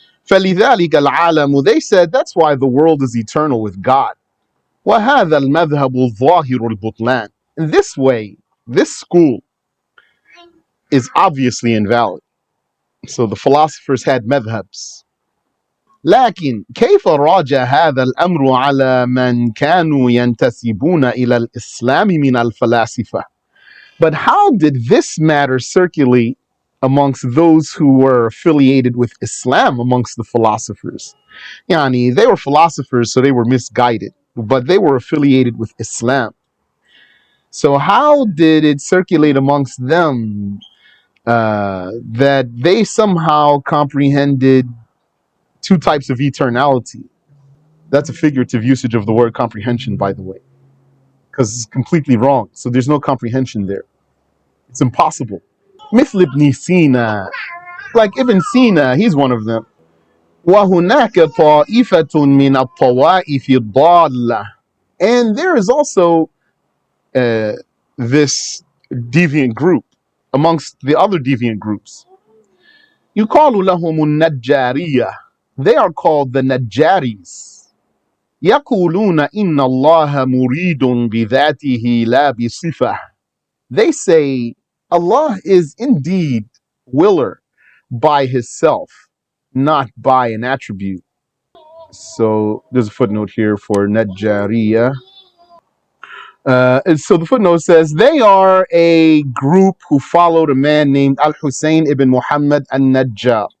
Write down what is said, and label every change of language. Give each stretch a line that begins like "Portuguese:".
Arabic: فَلِذَلِكَ الْعَالَمُ,
English: they said that's why the world is eternal with God.
Arabic: وَهَذَا الْمَذْهَبُ الظَّاهِرُ الْبُطْلَانِ.
English: In this way, this school is obviously invalid. So the philosophers had madhabs.
Arabic: لكن كيف راجع هذا الأمر على من كانوا ينتسبون إلى الإسلام من الفلاسفة?
English: But how did this matter circulate amongst those who were affiliated with Islam amongst the philosophers? Yani, they were philosophers, so they were misguided, but they were affiliated with Islam. So how did it circulate amongst them that they somehow comprehended two types of eternality? That's a figurative usage of the word comprehension, by the way, because it's completely wrong. So there's no comprehension there. It's impossible.
Arabic: مثل ابن سينا,
English: like Ibn Sina, he's one of them.
Arabic: وهناك طائفة من الطوائف الضالة,
English: And there is also this deviant group amongst the other deviant groups.
Arabic: يقال لهم النجارية.
English: They are called the Najjaris.
Arabic: يقولون إن الله مريد بذاته لا بصفة.
English: They say Allah is indeed willer by his self, not by an attribute. So there's a footnote here for Najjariya. And so the footnote says they are a group who followed a man named Al-Husayn ibn Muhammad al-Najjar.